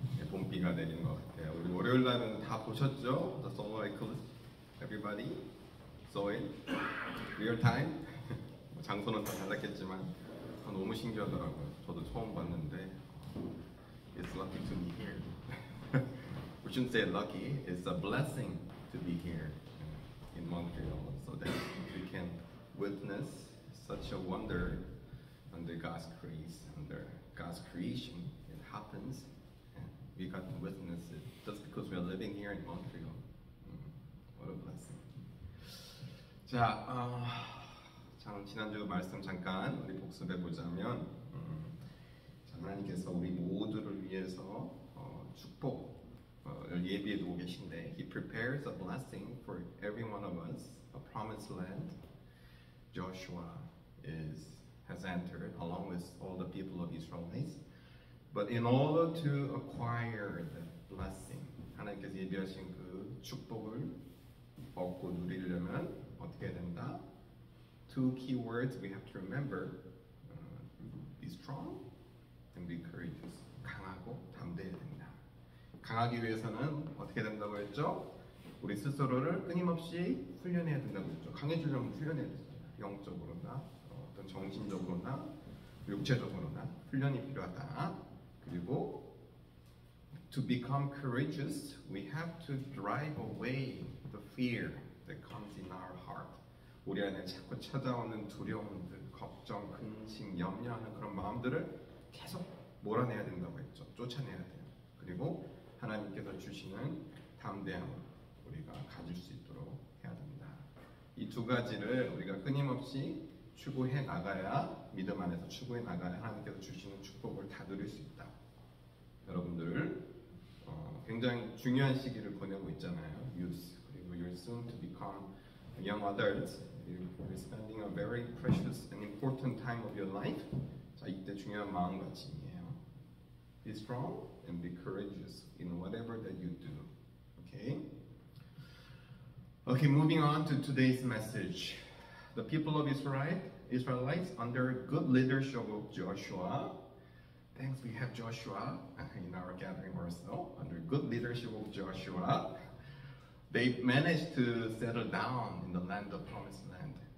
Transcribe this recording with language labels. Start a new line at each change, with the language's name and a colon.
Korean: 봄비가 내리는 것 같아요. 우리 월요일 날은 다 보셨죠?
English: The solar eclipse. Everybody saw it? Real time?
Korean: 장소는 다 달랐겠지만 너무 신기하더라고요. 저도 처음 봤는데
English: It's lucky to be here. We shouldn't say lucky. It's a blessing to be here in Montreal, so that we can witness such a wonder under God's grace, under God's creation. It happens, and we got to witness it just because we are living here in Montreal. What a blessing.
Korean: 자, 지난주 말씀 잠깐 우리 복습해 보자면, 하나님께서 우리 모두를 위해서 축복을 예비해 두고 계신데,
English: He prepares a blessing for every one of us, a promised land. Joshua has entered along with all the people of Israel. But in order to acquire the blessing,
Korean: 하나님께서 예비하신 그 축복을 얻고 누리려면 어떻게 해야 된다?
English: Two key words we have to remember: be strong and be courageous.
Korean: 강하고 담대해야 된다. 강하기 위해서는 어떻게 된다고 했죠? 우리 스스로를 끊임없이 훈련해야 된다고 했죠. 강해지려면 훈련해야 되잖아요. 영적으로나 어떤 정신적으로나 육체적으로나 훈련이 필요하다. 그리고
English: to become courageous, we have to drive away the fear that comes in our heart.
Korean: 우리 안에 자꾸 찾아오는 두려움들, 걱정, 근심, 염려하는 그런 마음들을 계속 몰아내야 된다고 했죠. 쫓아내야 돼요. 그리고 하나님께서 주시는 담대함을 우리가 가질 수 있도록 해야 됩니다. 이 두 가지를 우리가 끊임없이 추구해 나가야, 믿음 안에서 추구해 나가야 하나님께서 주시는 축복을 다 누릴 수 있다. 여러분들 굉장히 중요한 시기를 보내고 있잖아요.
English: Youth,
Korean: 그리고
English: you're soon to become young adults. You're spending a very precious and important time of your life.
Korean: 자, 이때 중요한 마음가짐이에요.
English: Be strong and be courageous in whatever that you do. Okay? Okay, moving on to today's message. The people of Israelites under good leadership of Joshua. Thanks, we have Joshua in our gathering also. Under good leadership of Joshua, they managed to settle down in the land of promised land.